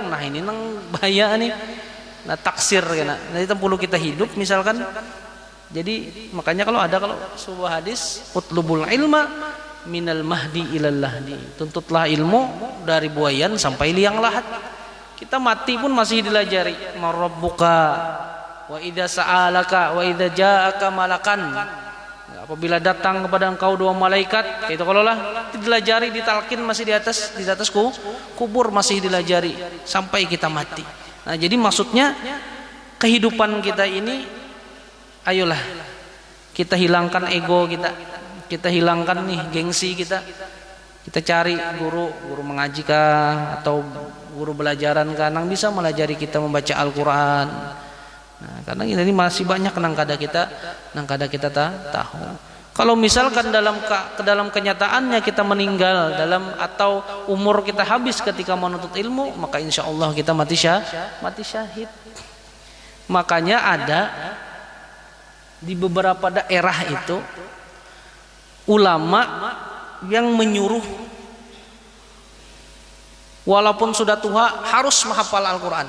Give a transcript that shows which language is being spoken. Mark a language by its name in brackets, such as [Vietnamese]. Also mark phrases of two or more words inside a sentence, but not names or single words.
[Banjar] Nah, ini nang bahaya nih. Nah, taksir kena. Nah, itu perlu kita hidup misalkan. Jadi makanya kalau sebuah hadis, [Arabic] اطلبوا العلم من المهد إلى اللحد. [Banjar] Tuntutlah ilmu dari buayan sampai liang lahat. Kita mati pun masih dilajari. [Arabic] ما ربك وإذا سألك وإذا جاءك ملكان. [Banjar] Apabila datang kepada engkau 2 malaikat, itu kalau lah dilajari, ditalkin masih di atas kubur masih dilajari sampai kita mati. Nah, jadi maksudnya kehidupan kita ini, ayolah kita hilangkan ego kita hilangkan nih gengsi kita cari guru mengaji kah atau guru belajaran kah nang bisa melajari kita membaca Al-Quran. Nah, karena ini masih banyak nang kada kita tahu. Kalau misalkan dalam kenyataannya kita meninggal atau umur kita habis ketika menuntut ilmu, maka [Arabic] إن شاء الله [Banjar] kita mati syahid. Makanya ada di beberapa daerah itu ulama yang menyuruh walaupun sudah tua harus menghafal Al-Quran.